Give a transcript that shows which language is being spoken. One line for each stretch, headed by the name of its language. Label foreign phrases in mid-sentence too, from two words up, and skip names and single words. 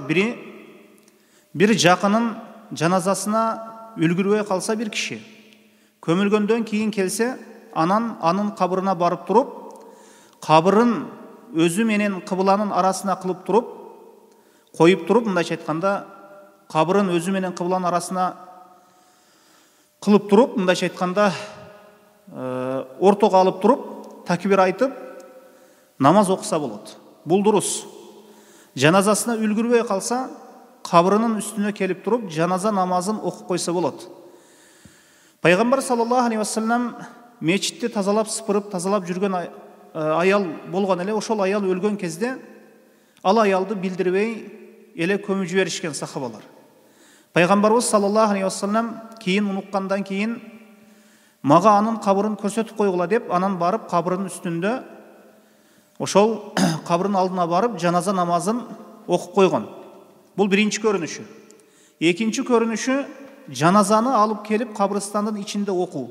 Kyrgyz: Бири, бир жакынын жаназасына үлгүрбөй калса бир киши, көмүлгөндөн кийин келсе, анын кабырына барып туруп, кабырын өзү менен кыбланын арасына кылып туруп, коюп туруп, мындайча айтканда, кабырын өзү менен кыбланын арасына кылып туруп, мындайча айтканда, ортого алып туруп, такбир айтып, намаз окуса болот. Бул дурус. Жаназасына үлгүрбөй калса, кабырынын үстүнө келип туруп, жаназа намазын окуп койсо болот. Пайгамбар
Arabic: صلى الله عليه وسلم
Kyrgyz: мечитти тазалап жүргөн аял болгон эле, ошол аял өлгөн кезде ал аялды билдирбей эле көмүп жиберишкен сахабалар. Пайгамбарыбыз
Arabic: صلى الله عليه وسلم
Kyrgyz: кийин унуккандан кийин мага анын кабырын көрсөтүп койгула деп, анан барып кабырынын үстүндө ошол кабырынын алдына барып жаназа намазын окуп койгон. Бул биринчи көрүнүшү. Экинчи көрүнүшү, жаназаны алып келип кабырстандын ичинде окуу.